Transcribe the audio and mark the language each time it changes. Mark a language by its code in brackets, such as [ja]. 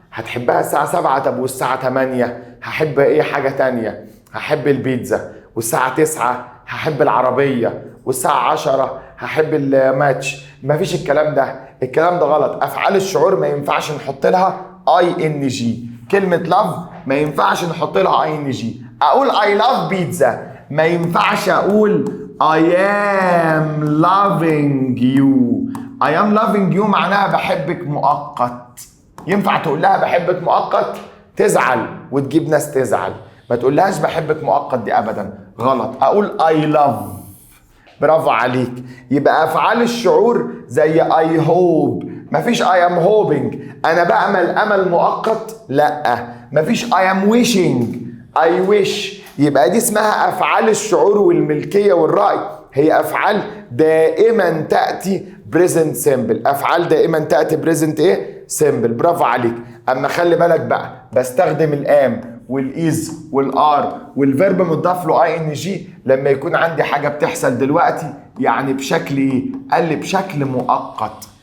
[ar] هتحبها الساعه 7، طب والساعه 8 هحب ايه حاجه تانية؟ هحب البيتزا. والساعه 9 هحب العربيه. والساعه 10 هحب الماتش. مفيش الكلام ده، الكلام ده غلط. افعال الشعور ما ينفعش نحط لها ING. كلمه love ما ينفعش نحط لها ING. اقول [en] I love pizza، [ar] ما ينفعش اقول [en] I am loving you. I am loving you [ar] معناها بحبك مؤقت. ينفع تقول لها بحبك مؤقت؟ تزعل وتجيب ناس تزعل. ما تقولهاش بحبك مؤقت، دي ابدا غلط. اقول [en] I love. [ar] برافو عليك. يبقى افعال الشعور زي I hope، مفيش [en] I am hoping [ar] انا بأمل امل مؤقت، لا. مفيش [en] I am wishing I wish. [ar] يبقى دي اسمها افعال الشعور والملكيه والراي، هي افعال دائما تاتي present simple. افعال دائما تاتي present ايه؟ simple. برافو عليك. اما خلي بالك بقى، بستخدم الام والايز والار والفيرب مضاف له ING لما يكون عندي حاجه بتحصل دلوقتي، يعني بشكل ايه؟ قال لي بشكل مؤقت.